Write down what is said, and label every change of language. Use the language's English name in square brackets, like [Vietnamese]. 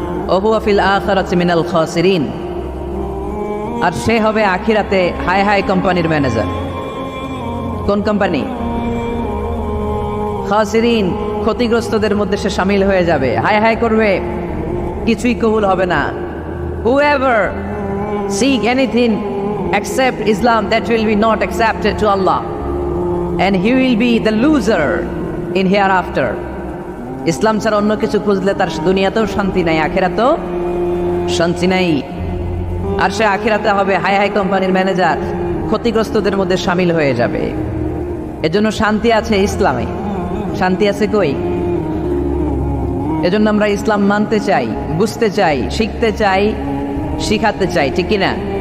[Arabic] ওয়া হুয়া ফিল আখিরাতি মিনাল খাসিরিন, [Bangla] আর সে হবে আখিরাতে হাই কোম্পানির ম্যানেজার। কোন কোম্পানি? খাসিরিন, ক্ষতিগ্রস্তদের মধ্যে সে শামিল হয়ে যাবে, হাই করবে, কিছুই কবুল হবে না। [English] Whoever seek anything except Islam, that will be not accepted to Allah, and he will be the loser in hereafter. [Bangla] ইসলাম ছাড়া অন্য কিছু খুঁজলে তার দুনিয়াতেও শান্তি নাই, আখিরাতেও শান্তি নাই। আর সে আখিরাতে হবে হাই কোম্পানির ম্যানেজার, ক্ষতিগ্রস্তদের মধ্যে শামিল হয়ে যাবে। এজন্য শান্তি আছে ইসলামে, শান্তি আছে কই? এজন্য আমরা ইসলাম মানতে চাই, বুঝতে চাই, শিখতে চাই, শিখাতে চাই, ঠিক কিনা?